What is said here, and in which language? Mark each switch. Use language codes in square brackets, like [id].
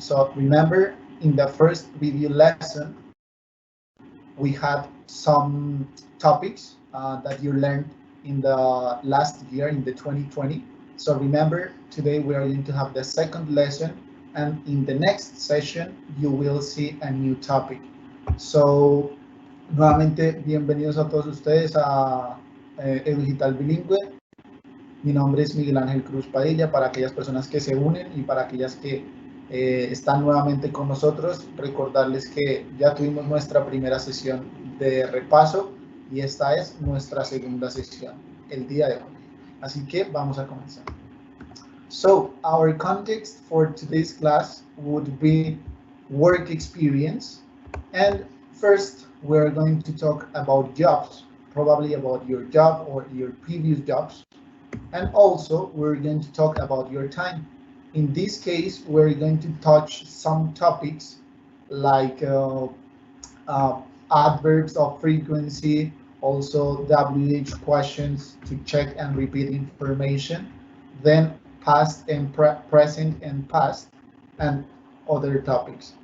[en] So remember, in the first review lesson, we had some topics that you learned in the last year, in the 2020. So remember, today we are going to have the second lesson, and in the next session you will see a new topic. [es] So nuevamente bienvenidos a todos ustedes a Edu Digital Bilingüe. Mi nombre es Miguel Ángel Cruz Padilla. Para aquellas personas que se unen y para aquellas que están nuevamente con nosotros, recordarles que ya tuvimos nuestra primera sesión de repaso y esta es nuestra segunda sesión el día de hoy. Así que vamos a comenzar. [en] So, our context for today's class would be work experience. And first, we're going to talk about jobs, probably about your job or your previous jobs. And also, we're going to talk about your time. In this case, we're going to touch some topics like adverbs of frequency, also WH questions to check and repeat information, then past and present and past, and other topics.